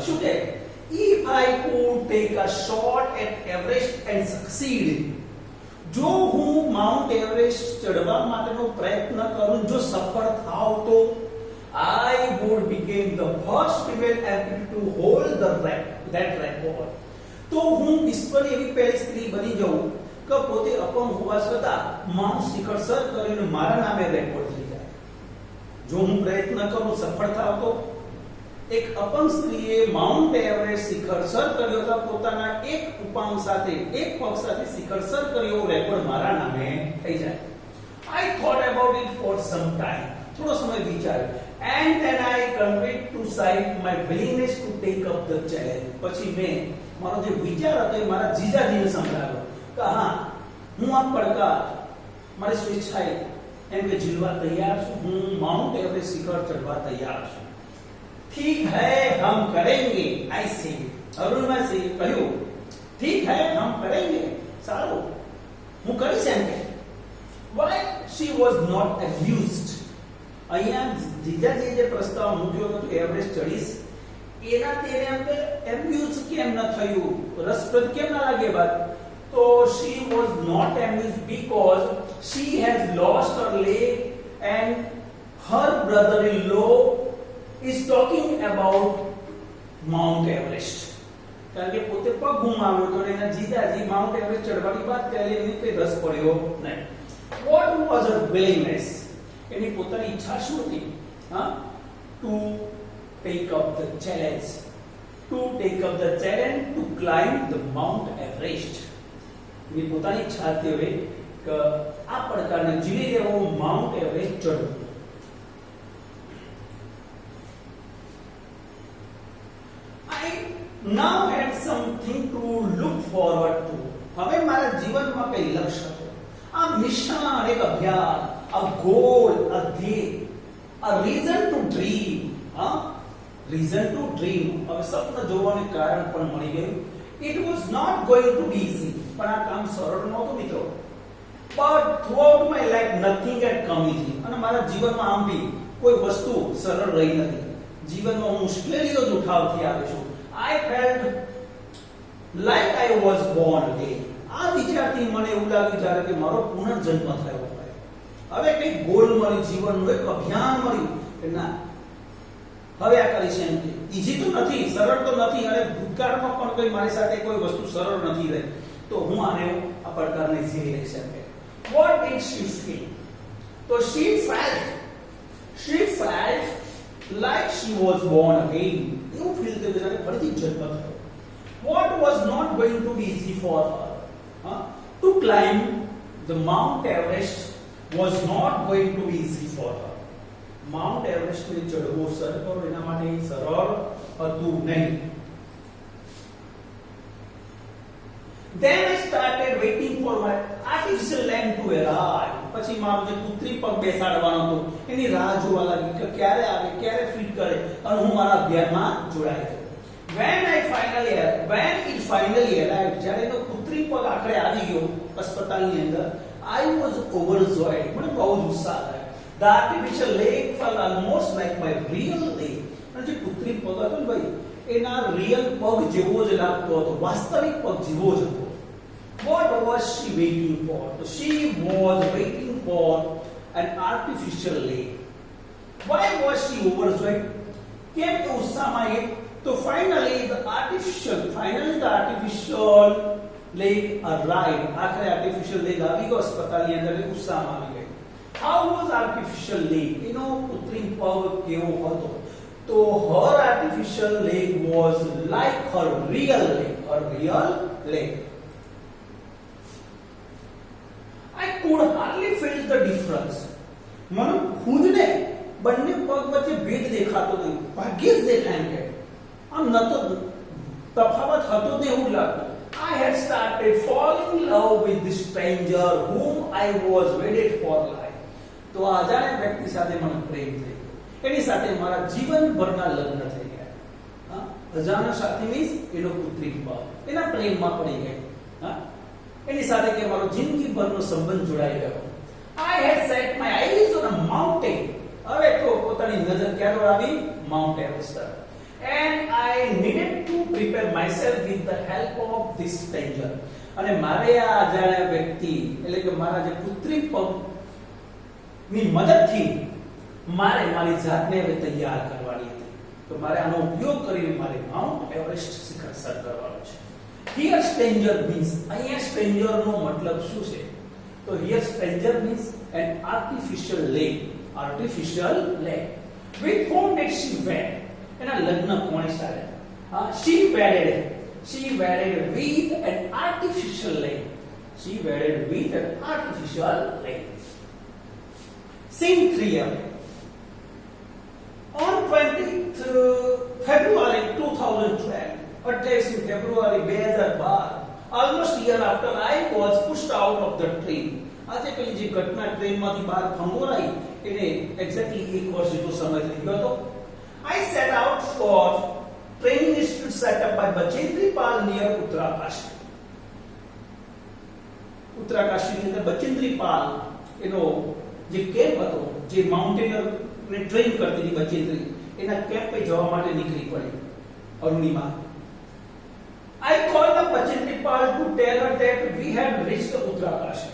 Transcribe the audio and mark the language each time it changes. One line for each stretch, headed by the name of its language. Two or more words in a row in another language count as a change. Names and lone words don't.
Gujarati: શું કહે?
English: If I could take a shot at Everest and succeed.
Gujarati: જો હું માઉન્ટ એવરેસ્ટ ચડવા માટેનો પ્રયત્ન કરું, જો સફળ થાવ તો
English: I would become the first female amputee to hold that record.
Gujarati: તો હું વિશ્વની એવી પહેલી સ્ત્રી બની જાઉં કે પોતે અપંગ હોવા છતાં માઉન્ટ શિખર સર કરીને મારા નામે રેકોર્ડ થઈ જાય. જો હું પ્રયત્ન કરું, સફળ થાવ તો એક અપંગ સ્ત્રીએ માઉન્ટ એવરેસ્ટ શિખર સર કર્યો હતો પોતાના એક ઉપાંગ સાથે, એક પગ સાથે શિખર સર કર્યો રેકોર્ડ મારા નામે થઈ જાય.
English: I thought about it for some time.
Gujarati: થોડો સમય વિચાર્યો.
English: And then I conveyed to Sahib my willingness to take up the challenge.
Gujarati: પછી મેં મારો જે વિચાર હતો એ મારા જીજાજીને સંભળાવ્યો કે હા, હું આ પડકાર મારી સ્વેચ્છાએ એમ કે ઝીલવા તૈયાર છું. હું માઉન્ટ એવરેસ્ટ શિખર ચડવા તૈયાર છું.
Hindi: ठीक है हम करेंगे.
English: I say.
Gujarati: અરુણિમા સે કહ્યું
Hindi: ठीक है हम करेंगे.
Gujarati: સારું, હું કરીશ એમ કે.
English: Why she was not amused?
Gujarati: અહીંયા જીજાજી જે પ્રસ્તાવ મૂક્યો હતો એવરેસ્ટ ચડીશ એના તેને એમ કે એમ્યુઝ કેમ ન થયું, રસપ્રદ કેમ ના લાગે વાત?
English: તો she was not amused because she has lost her leg and her brother-in-law is talking about Mount Everest.
Gujarati: કારણ કે પોતે પગ ગુમાવ્યો તો એના જીજાજી માઉન્ટ એવરેસ્ટ ચડવાની વાત કરે એને કોઈ રસ પડ્યો નહીં.
English: What was her willingness?
Gujarati: એની પોતાની ઈચ્છા શું હતી? હા,
English: to take up the challenge. To take up the challenge to climb the Mount Everest.
Gujarati: એની પોતાની ઈચ્છા હતી હવે કે આ પડકારને ઝીલી લેવો, માઉન્ટ એવરેસ્ટ ચડવું.
English: I now had something to look forward to.
Gujarati: હવે મારા જીવનમાં કઈ લક્ષ્ય હતું, આ મિશન, એક અભ્યાસ,
English: a goal, a ધ્યેય, a reason to dream. હા, reason to dream.
Gujarati: હવે સ્વપ્ન જોવાનું કારણ પણ મળી ગયું.
English: It was not going to be easy.
Gujarati: પણ આ કામ સરળ નહોતું મિત્રો.
English: But throughout my life nothing had come easy.
Gujarati: અને મારા જીવનમાં આમ બી કોઈ વસ્તુ સરળ રહી નથી. જીવનમાં હું મુશ્કેલીઓ જ ઉઠાવતી આવી છું.
English: I felt like I was born again.
Gujarati: આ વિચારથી મને એવું લાગ્યું જ્યારે કે મારો પુનર્જન્મ થયો હોય. હવે કઈ ગોલ મળી, જીવનનું એક અભિયાન મળ્યું કે ના હવે આ કરીશ એમ કે ઈઝી તો નથી, સરળ તો નથી, અને ભૂતકાળમાં પણ કોઈ મારી સાથે કોઈ વસ્તુ સરળ નથી રહી, તો હું આને આ પડકારને ઝીલી લઈ શકે.
English: What did she feel? So she felt like she was born again.
Gujarati: એવું ફીલ થયું જ્યારે ફરીથી જન્મ થયો.
English: What was not going to be easy for her? To climb the Mount Everest was not going to be easy for her.
Gujarati: Mount Everest ને ચડવો સર કરો એના માટે સરળ હતું નહીં.
English: Then I started waiting for my artificial leg to arrive.
Gujarati: પછી મારો જે કૃત્રિમ પગ બેસાડવાનો હતો એની રાહ જોવા લાગી કે ક્યારે આવે, ક્યારે ફિટ કરે અને હું મારા અભ્યાસમાં જોડાઈ જાઉં.
English: When it finally arrived,
Gujarati: જ્યારે એનો કૃત્રિમ પગ આખરે આવી ગયો હોસ્પિટલની અંદર,
English: I was overjoyed.
Gujarati: મને બહુ જ ઉત્સાહ થયો.
English: The artificial leg felt almost like my real leg.
Gujarati: અને જે કૃત્રિમ પગ હતો ને ભાઈ એના રિયલ પગ જેવો જ લાગતો હતો, વાસ્તવિક પગ જેવો જ હતો.
English: What was she waiting for? So she was waiting for an artificial leg. Why was she overjoyed?
Gujarati: કેમ કે ઉત્સાહમાં એ તો
English: finally the artificial leg arrived.
Gujarati: આખરે
English: artificial leg
Gujarati: આવી ગયો હોસ્પિટલની અંદર, ઉત્સાહમાં આવી ગઈ.
English: How was artificial leg?
Gujarati: એનો કૃત્રિમ પગ કેવો હતો?
English: તો her artificial leg was like her real leg. I could hardly feel the difference.
Gujarati: મને ખુદને બંને પગ વચ્ચે ભેદ દેખાતો નહીં, ભાગ્યે જ દેખાય કે આમ નતો તફાવત હતો ને એવું લાગતું.
English: I had started falling in love with this stranger whom I was wedded for life.
Gujarati: તો અજાણ્યા વ્યક્તિ સાથે મને પ્રેમ થઈ ગયો, એની સાથે મારા જીવનભરના લગ્ન થઈ ગયા. અજાણ્યા સાથી મીન્સ એનો કૃત્રિમ પગ, એના પ્રેમમાં પડી ગઈ. એની સાથે કે મારો જિંદગીભરનો સંબંધ જોડાઈ ગયો.
English: I had set my eyes on a mountain.
Gujarati: હવે તો પોતાની નજર ક્યાં આવી? માઉન્ટ એવરેસ્ટ. And I needed to prepare myself with the help of this stranger. અને મારે આ અજાણ્યા વ્યક્તિ એટલે કે મારા જે કૃત્રિમ પગ ની મદદથી મારે મારી જાતને હવે તૈયાર કરવાની હતી. તો મારે આનો ઉપયોગ કરીને મારે માઉન્ટ એવરેસ્ટ શિખર સર કરવાનું છે.
English: Here stranger means,
Gujarati: અહીંયા stranger નો મતલબ શું છે?
English: તો here stranger means an artificial leg. With whom did she wed?
Gujarati: એના લગ્ન કોણે સાથે?
English: She wedded with an artificial leg. Scene 3. On 20th February 2012, 28 February 2012, almost a year after I was pushed out of the train.
Gujarati: આજે પેલી જે ઘટના ટ્રેનમાંથી બહાર ફંગોરાઈ એને એક્ઝેક્ટલી 1 વર્ષ જેટલો સમય થઈ ગયો હતો.
English: I set out for training institute set up by Bachendri Pal near Uttarakanshi.
Gujarati: ઉત્તરાકાશીની અંદર બચેન્દ્રી પાલ એનો જે કેમ્પ હતો, જે માઉન્ટેનર ને ટ્રેન કરતી હતી બચેન્દ્રી, એના કેમ્પે જવા માટે નીકળી પડી અરુણિમા.
English: I called up Bachendri Pal to tell her that we had reached Uttarakanshi.